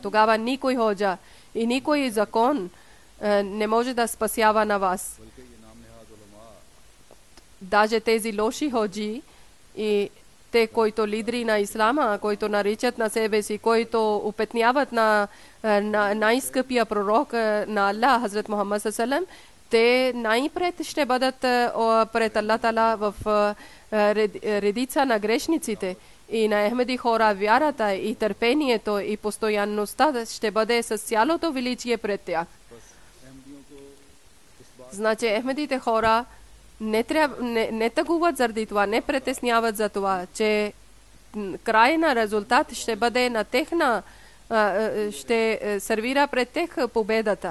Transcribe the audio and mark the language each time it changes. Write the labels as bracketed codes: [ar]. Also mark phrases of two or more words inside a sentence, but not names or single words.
[bg] Тогава никой ходжа и никой закон не може да спасява на вас. Даже тези лоши ходжи и те, които лидери на ислама, които наричат на себе си, които упетняват на най-скъпия пророк на Аллах, Хазрат Мухаммад [ar] صلى الله عليه وسلم, [bg] те най-пред ще бъдат пред [ar] الله تعالى [bg] в редица на грешниците. И на Ахмади хора вярата и търпението и постоянността ще бъде с цялото величие пред тях. Значи Ахмадите хора не тъгуват заради това, не притесняват за това, че крайна резултат ще бъде на техна, ще сервира пред тях победата.